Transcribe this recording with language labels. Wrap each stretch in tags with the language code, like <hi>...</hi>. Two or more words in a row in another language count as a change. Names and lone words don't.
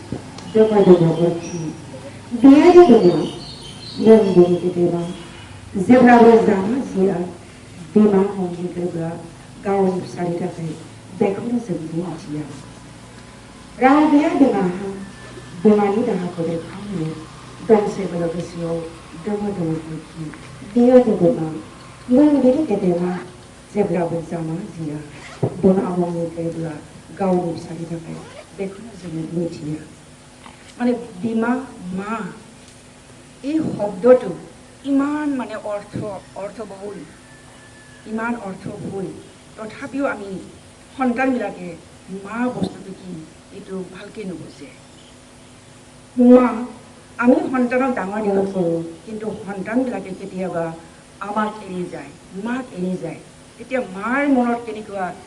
<brx>बिहारि बिमा नों बिनि गेदेमा जेब्लाबो जामा जिया बिमा हमनि गोरबोआ गावनि फिसानि थाखाय बेखौनो जों मिथिया राव गैया बिमाहा बिमानि दाहाखौ बेरखांहोनो दंसैबोल' गोसोआव दोमो दोमो अरखि बिहारि बिमा नों बिनि गेदेमा जेब्लाबो जामा जिया बिमा हमनि गोरबोआ गावनि फिसानि थाखाय बेखौनो जों मिथिया माने बिमा</brx> <as>মা এই শব্দটো ইমান মানে অৰ্থবহুল ইমান অৰ্থবহুল তথাপিও আমি সন্তানবিলাকে মা বস্তুটো কি এইটো ভালকৈ নুবুজে মা আমি সন্তানক ডাঙৰ দীঘল কৰোঁ কিন্তু সন্তানবিলাকে কেতিয়াবা আমাক এৰি যায় মাক এৰি যায় তেতিয়া মাৰ মনত কেনেকুৱা</as>